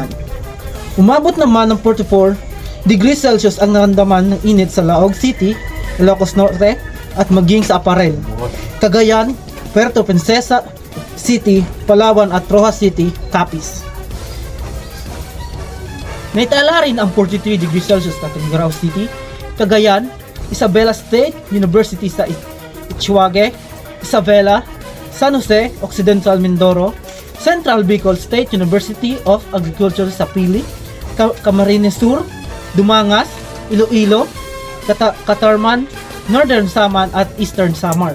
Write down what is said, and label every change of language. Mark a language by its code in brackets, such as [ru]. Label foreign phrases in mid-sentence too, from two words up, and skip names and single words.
[tl] Umabot naman ng 44 [en] degrees Celsius [tl] ang naramdaman ng init sa Laog City, Ilocos Norte at maging sa Aparel, Cagayan, Puerto Princesa City, Palawan at Rojas City, Capiz. Naitala rin ang 43 [en] degrees Celsius [tl] sa Tuguegarao City, Cagayan, Isabela State University sa Ituange, Isabela, San Jose, Occidental Mindoro, Central Bicol State University of Agriculture sa Pili, Camarines Sur, Dumangas, Iloilo, Catarman, Northern Samar at Eastern Samar.